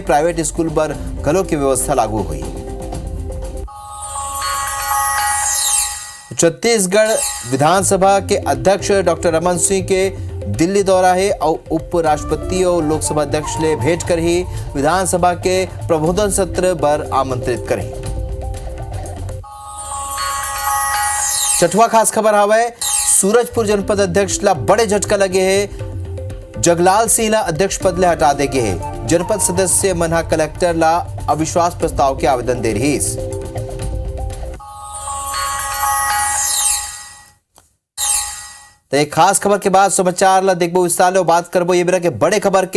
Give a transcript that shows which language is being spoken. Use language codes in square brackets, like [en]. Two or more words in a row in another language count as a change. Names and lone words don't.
[hne] प्राइवेट स्कूल पर घलों की व्यवस्था लागू हुई। छत्तीसगढ़ विधानसभा के अध्यक्ष डॉक्टर रमन सिंह के दिल्ली दौरा है और उपराष्ट्रपति और लोकसभा अध्यक्ष ले भेंट कर ही विधानसभा के प्रबोधन सत्र पर आमंत्रित करें। छठवा खास खबर हवे, सूरजपुर जनपद अध्यक्ष ला बड़े झटका लगे है। जगलाल सिंह ला अध्यक्ष पद ले हटा देगे है। जनपद सदस्य मनहा कलेक्टर ला अविश्वास प्रस्ताव के आवेदन दे रही। तो एक खास खबर के बाद समाचार ला देखबो विस्तार ले बात करबो ये बेरा के बड़े खबर के।